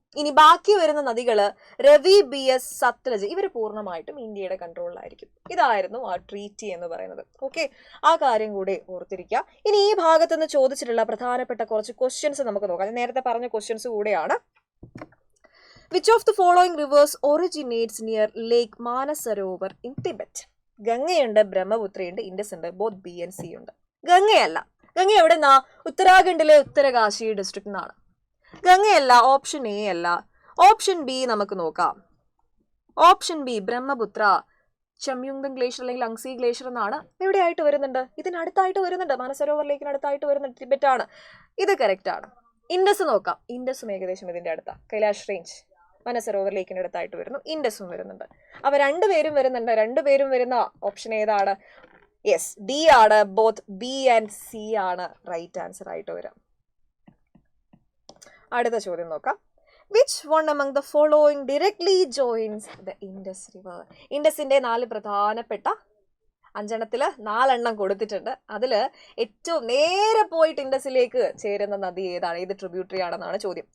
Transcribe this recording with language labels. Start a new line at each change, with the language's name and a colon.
Malayalam: ഇനി ബാക്കി വരുന്ന നദികള് രവി, ബിഎസ്, സത്ലജ്, ഇവർ പൂർണ്ണമായിട്ടും ഇന്ത്യയുടെ കൺട്രോളിലായിരിക്കും. ഇതായിരുന്നു ആ ട്രീറ്റി എന്ന് പറയുന്നത്. ഓക്കെ, ആ കാര്യം കൂടെ ഓർത്തിരിക്കുക. ഇനി ഈ ഭാഗത്ത് നിന്ന് ചോദിച്ചിട്ടുള്ള പ്രധാനപ്പെട്ട കുറച്ച് ക്വസ്റ്റ്യൻസ് നമുക്ക് നോക്കാം. നേരത്തെ പറഞ്ഞ ക്വസ്റ്റ്യൻസ് കൂടെയാണ്.
English: Which of the following rivers originates near Lake Manasarovar in Tibet?
Malayalam: ഗംഗയുണ്ട്, ബ്രഹ്മപുത്രയുണ്ട്, Indus ഉണ്ട്,
English: both B and C
Malayalam: ഉണ്ട്. ഗംഗയല്ല. ഗംഗ എവിടെ നിന്നാ? ഉത്തരാഖണ്ഡിലെ ഉത്തരകാശി ഡിസ്ട്രിക്റ്റിൽ നിന്നാണ്. ഗംഗയല്ല, ഓപ്ഷൻ എ അല്ല. ഓപ്ഷൻ ബി നമുക്ക് നോക്കാം. ഓപ്ഷൻ ബി ബ്രഹ്മപുത്ര, ചമ്യുങ്തം ഗ്ലേഷ്യർ അല്ലെങ്കിൽ അങ്സി ഗ്ലേഷ്യർ എന്നാണ് എവിടെയായിട്ട് വരുന്നുണ്ട്, ഇതിനടുത്തായിട്ട് വരുന്നുണ്ട്, മാനസരോവർ ലേക്കിനടുത്തായിട്ട് വരുന്നുണ്ട്, ടിബറ്റ് ആണ്. ഇത് കറക്റ്റ് ആണ്. ഇൻഡസ് നോക്കാം. ഇൻഡസും ഏകദേശം ഇതിന്റെ അടുത്താ. കൈലാഷ് റേഞ്ച് മാനസരോവർ ലേക്കിന്റെ അടുത്തായിട്ട് വരുന്നു, ഇൻഡസും വരുന്നുണ്ട്. അവ രണ്ടുപേരും വരുന്നുണ്ട്. രണ്ടുപേരും വരുന്ന ഓപ്ഷൻ ഏതാണ്? യെസ്, ഡി ആണ്.
English: both B and C ആണ് right answer
Malayalam: ആയിട്ട് വരാം. അടുത്ത ചോദ്യം നോക്കാം.
English: Which one among the following directly joins the Indus River?
Malayalam: ഇൻഡസിന്റെ 4 പ്രധാനപ്പെട്ട 5 4 കൊടുത്തിട്ടുണ്ട്. അതിൽ ഏറ്റവും നേരെ പോയിട്ട് ഇൻഡസിലേക്ക് ചേരുന്ന നദി ഏതാണ്, ഏത് ട്രിബ്യൂട്ടറി ആണെന്നാണ് ചോദ്യം.